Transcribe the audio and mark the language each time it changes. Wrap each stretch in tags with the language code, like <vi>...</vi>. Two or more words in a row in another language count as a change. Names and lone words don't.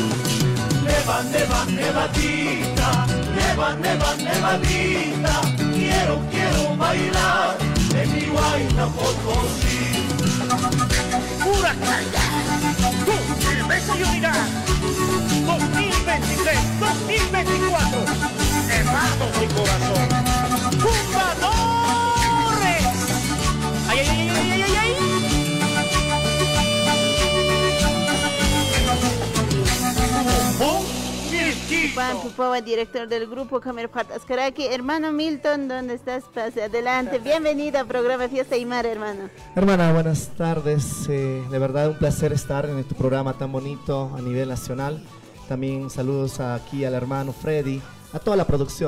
<es>Nevadita, nevadita, quiero bailar en mi Huayna Potosí. Pura calidad, con firmeza y unidad. 2023, 2024, nevados de corazón, ¡jugadores! ¡Ay, ay, ay, ay, ay, ay! Juan Pupova, director del grupo Camerpat Ascaraki. Hermano Milton, ¿dónde estás? Pase adelante. Bienvenido al programa Fiesta Aymara, hermano. Hermana, buenas tardes. De verdad un placer estar en tu programa tan bonito a nivel nacional. También saludos aquí al hermano Freddy, a toda la producción.</es>